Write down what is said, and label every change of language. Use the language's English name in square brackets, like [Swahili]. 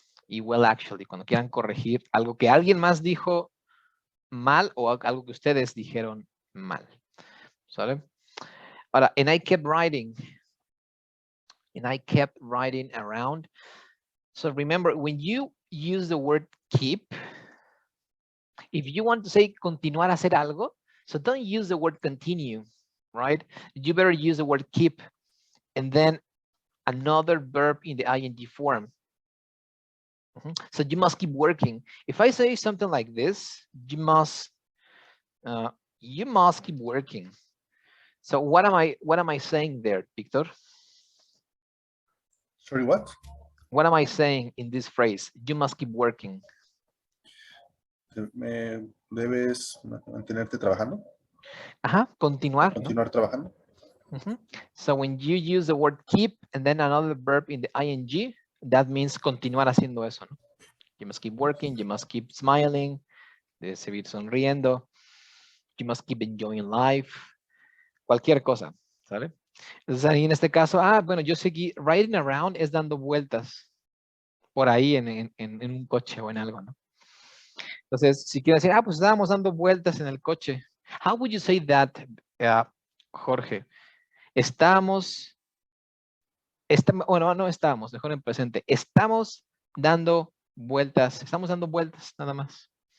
[Spanish] Y [English] well, actually, [Spanish] cuando quieran corregir algo que alguien más dijo mal o algo que ustedes dijeron mal. ¿Sale? Ahora, [English] and I kept writing. And I kept writing around. So remember, when you use the word keep, if you want to say [Spanish] continuar a hacer algo, [English] so don't use the word continue, right? You better use the word keep and then another verb in the ing form. So you must keep working. If I say something like this, you must keep working. So what am I saying there, Victor? Sorry, what? What am I saying in this phrase? You must keep working. [Spanish] Debes mantenerte trabajando, Ajá, continuar, ¿no? continuar trabajando. [English] So when you use the word keep and then another verb in the ing, that means [Spanish] continuar haciendo eso, ¿no? [English] You must keep working, you must keep smiling, [Spanish] de seguir sonriendo, [English] you must keep enjoying life, [Spanish] cualquier cosa, ¿sale? Entonces ahí en este caso, bueno, yo seguí, [English] riding around [Spanish] es dando vueltas por ahí en un coche o en algo, ¿no? Entonces, si quiero decir, pues estábamos dando vueltas en el coche. [English] How would you say that, Jorge? [Spanish] Bueno, no estábamos, mejor en presente. Estamos dando vueltas nada más.